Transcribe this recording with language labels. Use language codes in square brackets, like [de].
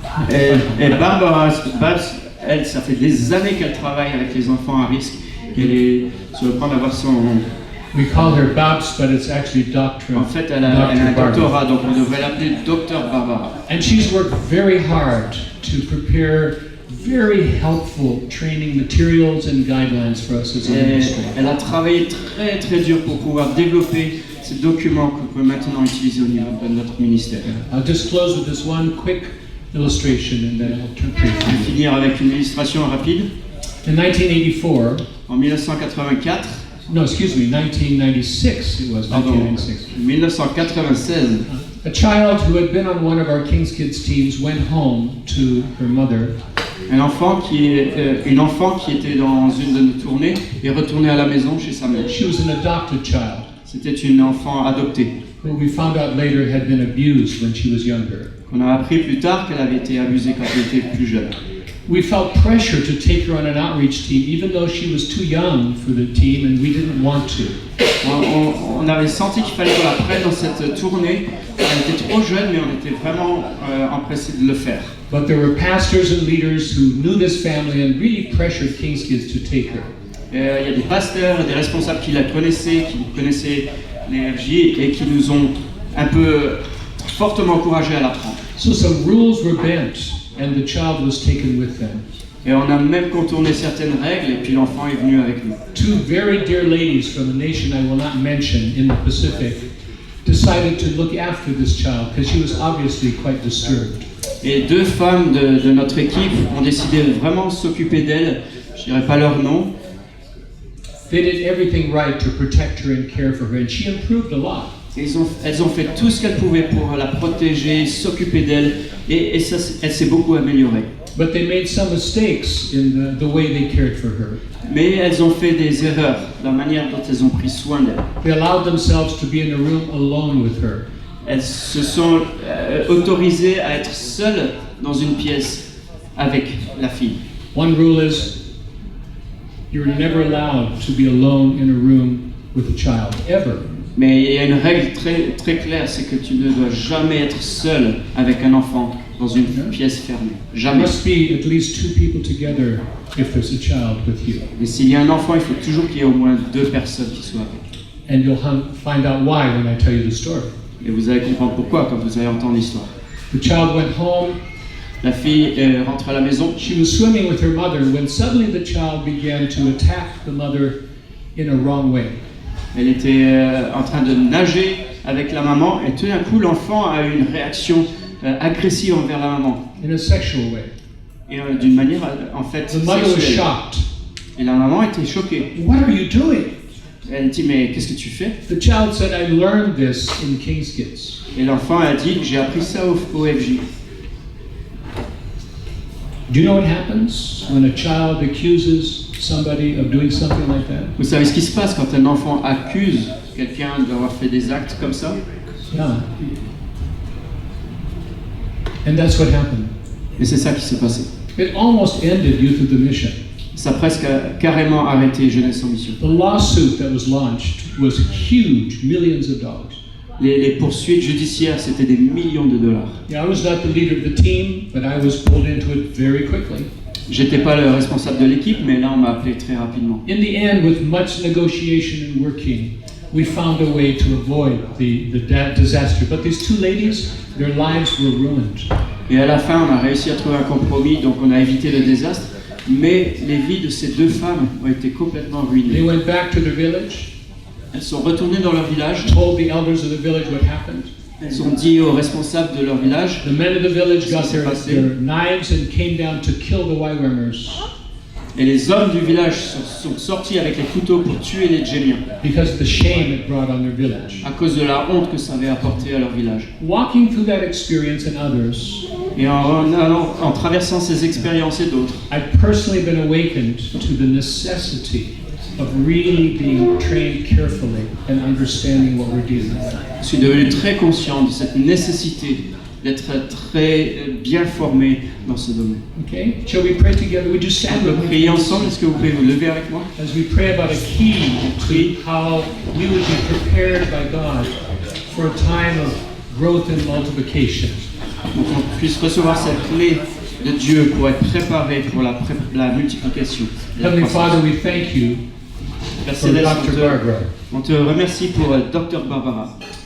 [fr] Et Barbara, elle, ça fait des années qu'elle travaille avec les enfants à risque. Elle est sur le point d'avoir son... [en] We call her Babs, but it's actually Dr. [fr] En fait, elle a un doctorat, donc on devrait l'appeler Dr Barbara. [en] And she's worked very hard to prepare very helpful training materials and guidelines for us as a ministry. [fr] Elle a travaillé très très dur pour pouvoir développer ces documents qu'on peut maintenant utiliser au niveau de notre ministère. [en] I'll just close with this one quick illustration and then I'll turn to [fr] Je vais finir avec une illustration rapide. [en] In 1984, [fr] En 1984, [en] no, excuse me, 1996 it was, [fr] pardon, [en] 1996. [fr] 1996, [en] A child who had been on one of our King's Kids teams went home to her mother. [fr] une enfant qui était dans une de nos tournées est retournée à la maison chez sa mère. [en] She was an adopted child [fr] C'était une enfant adoptée. [en] who we found out later had been abused when she was younger. [fr] On a appris plus tard qu'elle avait été abusée quand elle était plus jeune. [en] We felt pressure to take her on an outreach team, even though she was too young for the team and we didn't want to. [fr] On avait senti qu'il fallait qu'on la prenne dans cette tournée. Elle était trop jeune, mais on était vraiment empressés de le faire. [en] But there were pastors and leaders who knew this family and really pressured King's Kids to take her. [fr] Il y a des pasteurs et des responsables qui la connaissaient, qui connaissaient les FJ et qui nous ont un peu fortement encouragés à la prendre. [en] So some rules were bent and the child was taken with them. [fr] Et on a même contourné certaines règles et puis l'enfant est venu avec nous. [en] Two very dear ladies from a nation I will not mention in the Pacific decided to look after this child because she was obviously quite disturbed. [fr] Et deux femmes de notre équipe ont décidé de vraiment s'occuper d'elle. Je dirais pas leur nom. [en] They did everything right to protect her and care for her, and she improved a lot. [fr] Elles ont fait tout ce qu'elles pouvaient pour la protéger, s'occuper d'elle, et ça, elle s'est beaucoup améliorée. [en] But they made some mistakes in the way they cared for her. [fr] Mais elles ont fait des erreurs dans la manière dont elles ont pris soin d'elle. [en] They allowed themselves to be in a room alone with her. [fr] Elles se sont autorisées à être seules dans une pièce avec la fille. [en] One rule is you're never allowed to be alone in a room with a child, ever. [fr] Mais il y a une règle très, très claire, c'est que tu ne dois jamais être seul avec un enfant dans une pièce fermée. [en] There [fr] Jamais. [en] must be at least two people together if there's a child with you. [fr] Et s'il y a un enfant, il faut toujours qu'il y ait au moins deux personnes qui soient avec. [en] And you'll find out why when I tell you the story. [fr] Et vous allez comprendre pourquoi quand vous allez entendre l'histoire. [en] The child went home. [fr] La fille rentre à la maison. [en] She was swimming with her mother when suddenly the child began to attack the mother in a wrong way. [fr] Elle était en train de nager avec la maman et tout d'un coup l'enfant a eu une réaction agressive envers la maman. [en] In a sexual way. [fr] Et d'une manière en fait [en] The mother was [fr] sexuelle. [en] shocked. [fr] Et la maman était choquée. [en] What are you doing? [fr] Elle dit mais qu'est-ce que tu fais? [en] The child said, I learned this in King's Kids. [fr] Et l'enfant a dit j'ai appris ça au FJ. [en] Do you know what happens when a child accuses somebody of doing something like that? [fr] Vous savez ce qui se passe quand un enfant accuse quelqu'un d'avoir fait des actes comme ça? [en] Yeah. And that's what happened. [fr] Et c'est ça qui s'est passé. [en] It almost ended Youth of the Mission. [fr] Ça a presque carrément arrêté Jeunesse en Mission. [en] The lawsuit that was launched was huge, millions of dollars. [fr] Les poursuites judiciaires, c'était des millions de dollars. [en] Yeah, I was not the leader of the team, but I was pulled into it very quickly. [fr] J'étais pas le responsable de l'équipe, mais là on m'a appelé très rapidement. [en] In the end, with much negotiation and working, we found a way to avoid the disaster. But these two ladies, their lives were ruined. [fr] Et à la fin, on a réussi à trouver un compromis, donc on a évité le désastre. Mais les vies de ces deux femmes ont été complètement [en] They [fr] ruinées. [en] went back to their village, [fr] Elles sont retournées dans leur village. [en] told the elders of the village what happened. [fr] Elles ont dit aux responsables de leur village. [en] The men of the village got [fr] s'est [en] their [fr] passé. [en] knives and came down to kill the Waiwamers [fr] Et les hommes du village sont sortis avec les couteaux pour tuer les Djémiens [en] because of the shame it brought on their village. [fr] à cause de la honte que ça avait apporté à leur village. [en] Walking through that experience and others, [fr] Et en traversant ces expériences et d'autres, [en] I've personally been awakened to the necessity of really being trained carefully and understanding what we're dealing with. [fr] je suis devenu très conscient de cette nécessité d'être très bien formé dans ce domaine. [en] Okay? Shall we pray together? Would you [fr] On [en] stand [fr] peut [en] with me [fr] prier ensemble. Est-ce que vous pouvez vous lever avec moi? [en] as we pray about a key to how we would be prepared by God for a time of growth and multiplication? [fr] Donc on puisse recevoir cette clé de Dieu pour être préparé pour la multiplication. et la [en] Heavenly [fr] croissance. [en] Father, we thank you [fr] Père [en] for [fr] Céleste, [en] Dr. Barbara. [fr] on te remercie pour Dr Barbara,